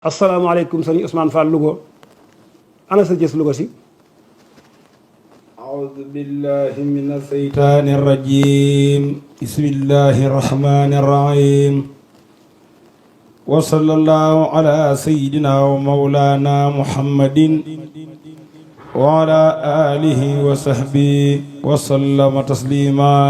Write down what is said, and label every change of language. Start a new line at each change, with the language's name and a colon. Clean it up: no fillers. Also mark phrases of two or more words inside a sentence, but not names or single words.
Wolof: asalaamaaleykum sëñ Ousmane Fall Louga ana sa jës Louga si
Arabic: أعوذ بالله من الشيطان الرجيم بسم الله الرحمن الرحيم وصلى الله على سيدنا ومولانا محمد وعلى آله وصحبه وسلم تسليما